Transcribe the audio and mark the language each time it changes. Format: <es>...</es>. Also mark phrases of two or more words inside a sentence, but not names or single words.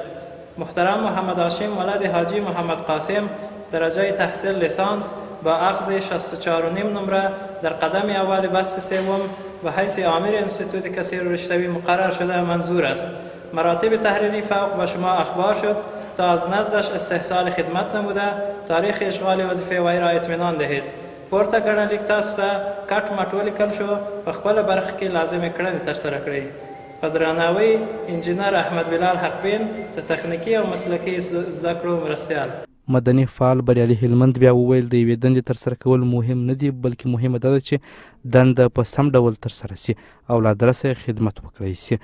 <fa>محترم محمد هاشم ولد حاجی محمد قاسم درجه تحصیل لیسانس با اخذ 64.5 نمره در قدم اول بست سوم و حیث آمر انستیتوت کثیر رشتوی مقرر شده منظور است. مراتب تحریری فوق به شما اخبار شد تا از نزدش استحصال خدمت نموده تاریخ اشغال وظیفه وی را اطمینان دهید.</fa> <ps>پورته ګڼه لیک تاسو ته کټ مټ ولیکل شو په خپله برخه کې لازمې کړنې ترسره کړئ. په درناوي انجینر احمد بلال حقبین د تخنیکي او مسلکي زده کړو مرستیال. مدني فعال بریالي هلمند بیا وویل د یوې دندې ترسره کول مهم نه دي بلکې مهمه دا ده چې دنده په سم ډول ترسره سي او له ادرسه خدمت وکړی سي.</ps>